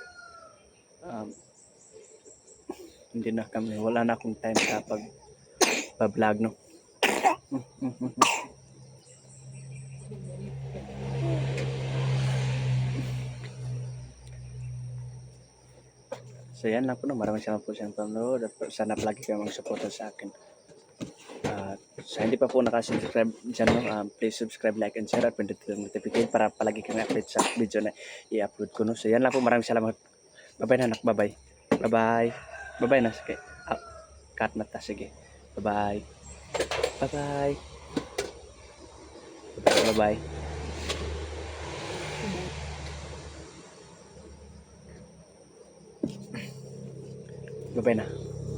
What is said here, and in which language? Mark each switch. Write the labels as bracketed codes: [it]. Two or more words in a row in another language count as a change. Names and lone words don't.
[tl] Hindi na kami, wala na akong time sa pag-vlog So yan lang po maraming salamat po sa inyong panonood at sana palagi kayong mag-support sa akin. Sa hindi pa po nakasubscribe dyan, [en] please subscribe, like, and share [tl] at pindutin ang notification para palagi kang update sa video na i-upload ko. So yan lang po, maraming salamat. Bye-bye na anak, bye-bye. Bye-bye. Bye-bye na, sige. Cut na ta, sige. Bye-bye. Bye-bye. Bye-bye. Bye-bye na.